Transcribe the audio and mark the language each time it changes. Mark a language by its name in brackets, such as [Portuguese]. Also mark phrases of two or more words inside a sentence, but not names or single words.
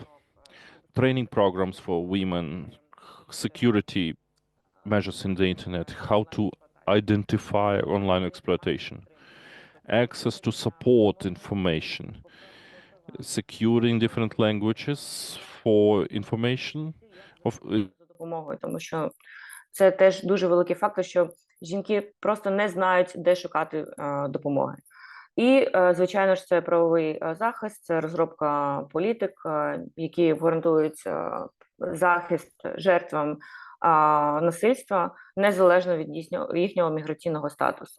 [English] Training programs for women, security measures in the internet, how to identify online exploitation, access to support information, securing different languages for information of [Ukrainian] допомогою, тому що це теж дуже великий фактор, що жінки просто не знають, де шукати допомоги. І, звичайно ж, це правовий захист, це розробка політик, які гарантують захист жертвам насильства незалежно від їхнього міграційного статусу.